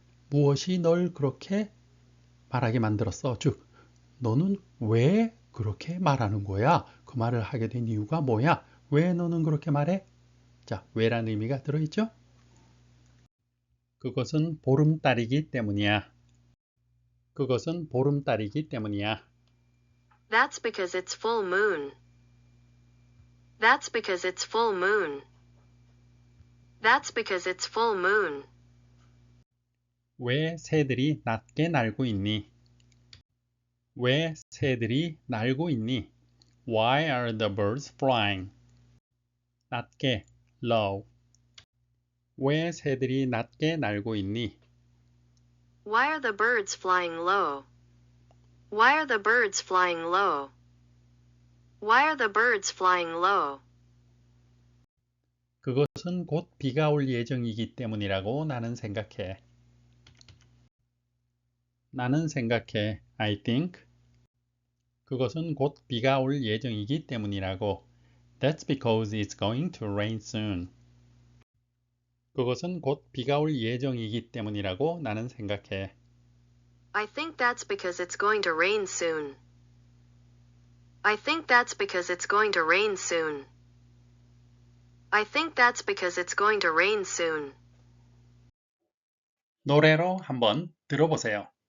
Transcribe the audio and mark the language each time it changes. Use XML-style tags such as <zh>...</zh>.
<ko>무엇이 널 그렇게 말하게 만들었어? 즉 너는 왜 그렇게 말하는 거야? 그 말을 하게 된 이유가 뭐야? 왜 너는 그렇게 말해? 자, 왜라는 의미가 들어있죠? 그것은 보름달이기 때문이야. 그것은 보름달이기 때문이야.</ko> <en>That's because it's full moon. That's because it's full moon. That's because it's full moon.</en> <ko>왜 새들이 낮게 날고 있니? 왜 새들이 날고 있니?</ko> <en>Why are the birds flying?</en> <ko>낮게, low. 왜 새들이 낮게 날고 있니?</ko> <en>Why are the birds flying low? Why are the birds flying low? Why are the birds flying low?</en> <ko>그것은 곧 비가 올 예정이기 때문이라고 나는 생각해. 나는 생각해.</ko> <en>I think.</en> <ko>그것은 곧 비가 올 예정이기 때문이라고.</ko> <en>That's because it's going to rain soon.</en> <ko>그것은 곧 비가 올 예정이기 때문이라고 나는 생각해.</ko> <en>I think that's because it's going to rain soon. I think that's because it's going to rain soon. I think that's because it's going to rain soon.</en> <ko>노래로 한번 들어보세요.</ko>